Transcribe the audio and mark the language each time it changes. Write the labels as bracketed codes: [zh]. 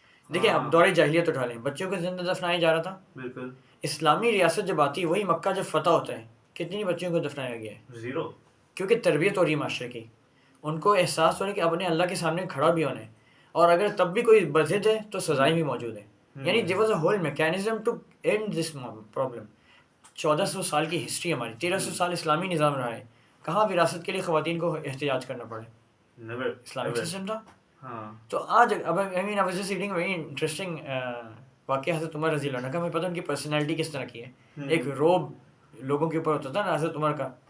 [ur] دیکھیں اب دور جاہلیت اٹھا لیں، بچوں کو زندہ دفنایا جا رہا تھا. بالکل. اسلامی ریاست جب آتی ہے، وہی مکہ جب فتح ہوتا ہے، کتنی بچیوں کو دفنایا گیا ہے؟ 0. کیونکہ تربیت ہو رہی ہے معاشرے کی. ان کو احساس ہو رہا ہے کہ اپنے اللہ کے سامنے کھڑا بھی ہونا ہے، اور اگر تب بھی کوئی بضد ہے تو سزائیں بھی موجود ہیں. یعنی [en] there was a whole mechanism to end this problem. [ur] 1400 سال کی ہسٹری ہماری، 1300 سال اسلامی نظام رہا ہے. کہاں وراثت کے لیے خواتین کو احتجاج کرنا پڑے؟ اسلامک سسٹم تھا. ہاں تو آج اب [en] I mean I was just reading very interesting [ur] واقعہ حضرت عمر رضی اللہ عنہ کا. مجھے پتہ ان کی پرسنالٹی کس طرح کی ہے. ایک روب لوگوں کے اوپر ہوتا تھا نا حضرت عمر کا.